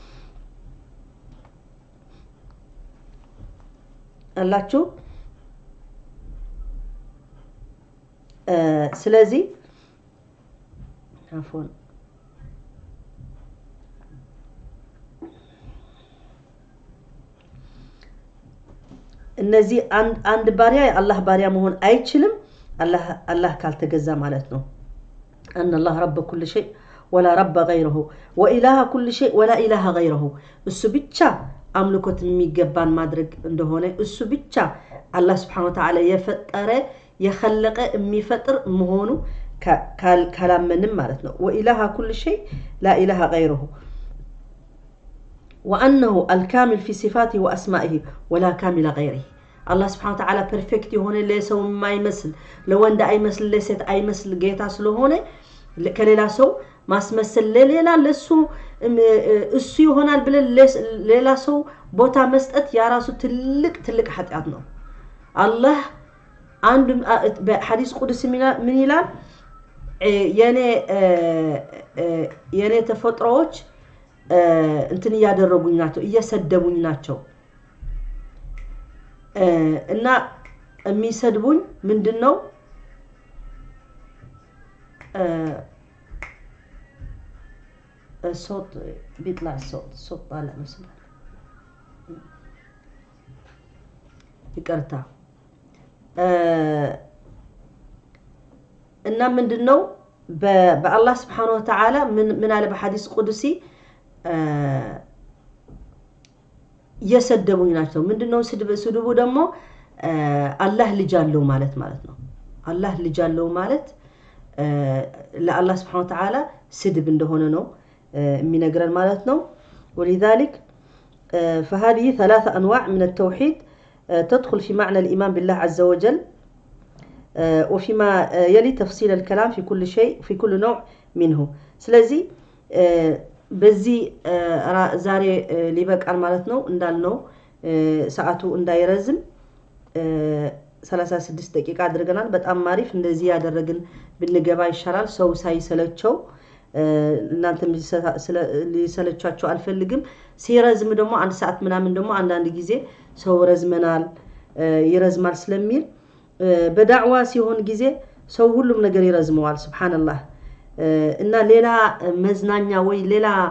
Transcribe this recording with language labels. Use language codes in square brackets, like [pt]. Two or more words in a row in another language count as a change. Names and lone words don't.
[am] አላችሁ ስለዚህ عفوا እነዚህ አንድ ባሪያ የአላህ ባሪያ መሆን አይችልም الله ካልተገዛ ማለት ነው [ar] ان الله رب كل شيء ولا رب غيره واله كل شيء ولا اله غيره [am] እሱ ብቻ አምልኮት የሚገባን ማድረግ እንደሆነ እሱ ብቻ አላህ [ar] سبحانه وتعالى [am] የፈጠረ የخلቀ የሚፈጥር መሆኑ ካላመንም ማለት ነው [ar] وإله كل شيء لا إله غيره وانه الكامل في صفاته واسمائه ولا كامل غيره الله سبحانه وتعالى perfect የሆነ [am] ለሰው የማይመስል ለወንድ አይመስል ለሴት አይመስል ጌታ ስለሆነ ከሌላ ሰው ማስመሰል ለሌላ ለሱ እሱ ይሆናል ብለን ሌላ ሰው ቦታ መስጠት ያራሱ ትልቅ ኃጢአት ነው አላህ አንድ በሐዲስ ቁዱስ ምን ይላል የኔ ተፈጥሮዎች እንትን ያደረጉኝ ናቸው እየሰደቡኝ ናቸው እና የሚሰድቡኝ ምንድነው [ar] الصوت بيطلع الصوت طالع مثلا [am] ይቅርታ እና ምንድነው በአላህ [ar] سبحانه وتعالى [am] ምን አለ በሐዲስ ቁዱሲ የሰደቡኝ ናቸው ምንድነው ስድቡ ደግሞ አላህ ልጅ አለው ማለት ነው አላህ ልጅ አለው ማለት ለአላህ [ar] سبحانه وتعالى [am] ስድብ እንደሆነ ነው የሚነግረን ማለት ነው [ar] ولذلك فهذه ثلاث انواع من التوحيد تدخل في معنى الايمان بالله عز وجل وفيما يلي تفصيل الكلام في كل شيء في كل نوع منه [am] ስለዚህ በዚህ ዛሬ ሊበቃል ማለት ነው እንዳልነው ሰዓቱ እንዳይረዝም 36 ደቂቃ አድርገናል በጣም ማሪፍ እንደዚህ ያደረግን ብንገባ ይሻላል ሰው ሳይሰለቸው እናንተም ሊሰለቻቸው አልፈልግም ሲረዝም ደግሞ አንድ ሰዓት ምናምን ደግሞ አንድ ጊዜ ሰው ረዝመናል ይረዝማል ስለሚል በዳዕዋ ሲሆን ጊዜ ሰው ሁሉም ነገር ይረዝመዋል ሱብሃንአላህ እና ሌላ መዝናኛ ወይ ሌላ